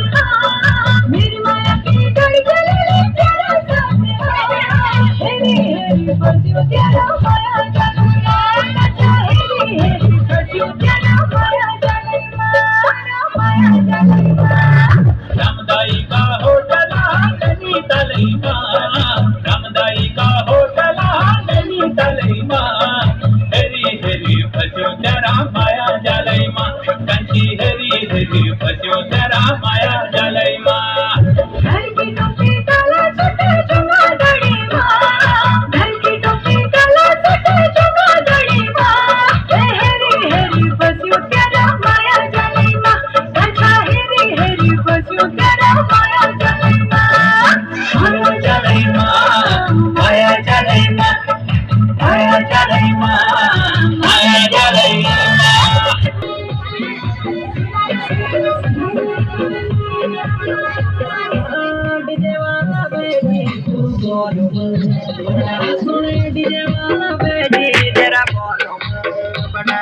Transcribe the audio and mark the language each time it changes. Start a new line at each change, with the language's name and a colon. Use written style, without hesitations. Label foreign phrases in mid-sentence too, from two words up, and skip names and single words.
Hindi: मेरी माया की गाड़ी चले तेरा साथ
Nepali: हेरी हेरी बसियो तेरा माया जालूया हेरी हेरी बसियो तेरा माया जालूया माया जालूया रामदाई का होटला नैनी तलैमा रामदाई का होटला नैनी तलैमा हेरी हेरी बसियो तेरा माया जालैमा कंची हेरी हेरी बसियो तेरा माया जालैमा घर की टोपी काला सटे चुंगा गड़ी माँ घर की टोपी काला सटे चुंगा गड़ी माँ हेरी हेरी बसियो तेरा माया जालई माँ कंचा हेरी हेरी बसियो तेरा माया जालई माँ माया जालैमा माया जालैमा माया जालैमा माया जालैमा
Hindi: डीजे वाला बेबी तू बोलो सुने डीजे वाला बेबी तेरा बोलो बड़ा